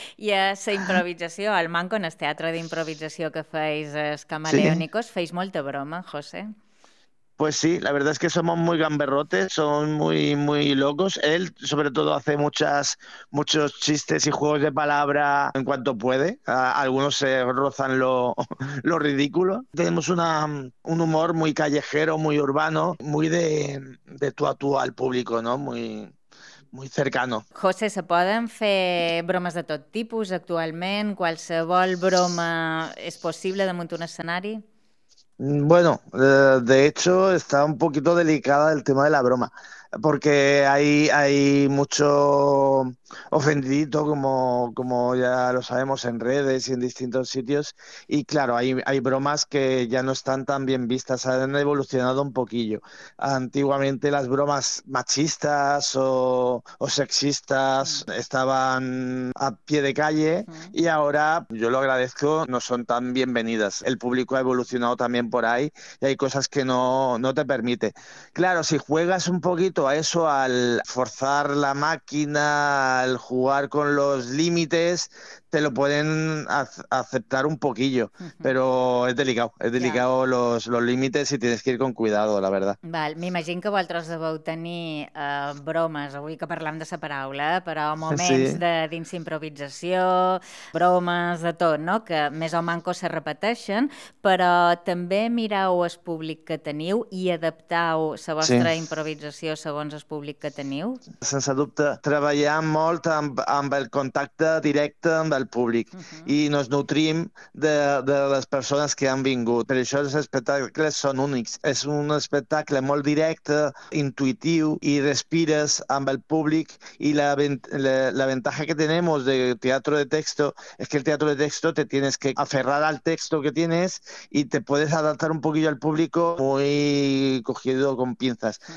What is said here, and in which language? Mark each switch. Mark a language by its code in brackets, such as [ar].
[ca] I a la improvisació, al manco, en el teatre d'improvisació que feis, els Camaleónicos, sí, feis molta broma, José? [es] Pues sí, la verdad es que somos muy gamberrotes, son muy muy locos. Él sobre todo hace muchos chistes y juegos de palabra en cuanto puede. Algunos se rozan lo ridículo. Tenemos un humor muy callejero, muy urbano, muy de tú a tú al público, ¿no? Muy cercano. [ca] José, ¿se poden fer bromes de tot tipus actualment? ¿Qualsevol broma és possible damunt un escenari? [es] Bueno, de hecho está un poquito delicada el tema de la broma, porque hay mucho ofendidito, como ya lo sabemos, en redes y en distintos sitios, y claro, hay bromas que ya no están tan bien vistas, han evolucionado un poquillo. Antiguamente las bromas machistas o sexistas estaban a pie de calle, y ahora, yo lo agradezco, no son tan bienvenidas. El público ha evolucionado también por ahí y hay cosas que no te permite. Claro, si juegas un poquito a eso, al forzar la máquina, al jugar con los límites, te lo pueden aceptar un poquillo, pero es delicado yeah, los límites, y tienes que ir con cuidado, la verdad. [ca] Val, m'imagino que vosaltres deveu tenir bromes, avui que parlem de la paraula, però moments sí, dins improvisació, bromes de tot, no? Que més o manco se repeteixen, però també mirau el públic que teniu i adaptau la vostra improvisació segons el públic que teniu? Sense dubte, treballar molt amb el contacte directe amb el públic, i nos nutrim de les persones que han vingut. Per això els espectacles són únics. [es] És un espectacle molt directe, intuitiu, i respires amb el públic, i la ventaja que tenemos de teatro de texto es que el teatro de texto te tienes que aferrar al texto que tienes y te puedes adaptar un poquillo al público muy cogido con pinzas.